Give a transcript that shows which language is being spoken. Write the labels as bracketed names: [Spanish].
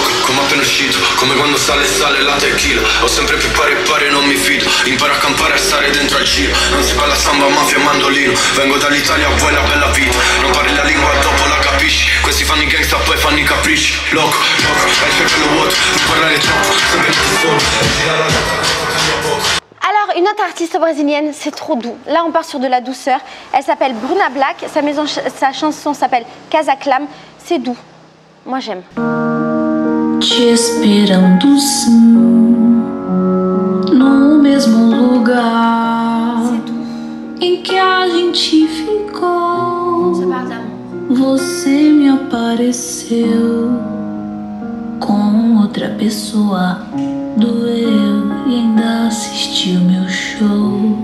[Italian] Come appena uscito, come quando sale la tequila. Ho sempre più pari e non mi fido. Imparo a campare e a stare dentro al giro. Non si parla samba, mafia e mandolino. Vengo dall'Italia, vuoi la bella vita. Non parli la lingua, dopo la capisci. Questi fanno i gangsta, poi fanno i capricci. Loco, loco, hai il cervello vuoto. Non parlare troppo, sempre più solo. Gira la testa, cambia poco. [French] Alors, une autre artiste brésilienne, c'est trop doux. Là, on part sur de la douceur. Elle s'appelle Bruna Black. Sa chanson s'appelle Casa Clam. C'est doux. Moi, j'aime. [Portuguese] Te esperando sim, no mesmo lugar em que a gente ficou. Você me apareceu com outra pessoa, doeu e ainda assistiu meu show.